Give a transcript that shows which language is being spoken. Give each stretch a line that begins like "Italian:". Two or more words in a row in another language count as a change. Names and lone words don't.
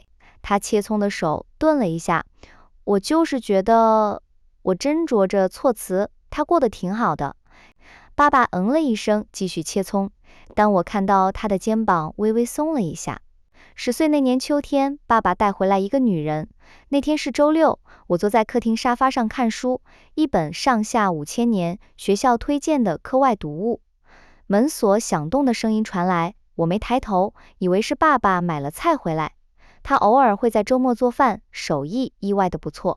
Chinese: 他切蔥的手頓了一下，我就是覺得，我斟酌着措辭，他過得挺好的。爸爸嗯了一聲，繼續切蔥，但我看到他的肩膀微微鬆了一下。10歲那年秋天，爸爸帶回來一個女人。那天是週6，我坐在客廳沙發上看書，一本上下5000年學校推薦的課外讀物。門鎖響動的聲音傳來，我沒抬頭，以為是爸爸買了菜回來。他偶爾會在周末做飯，手藝意外的不錯。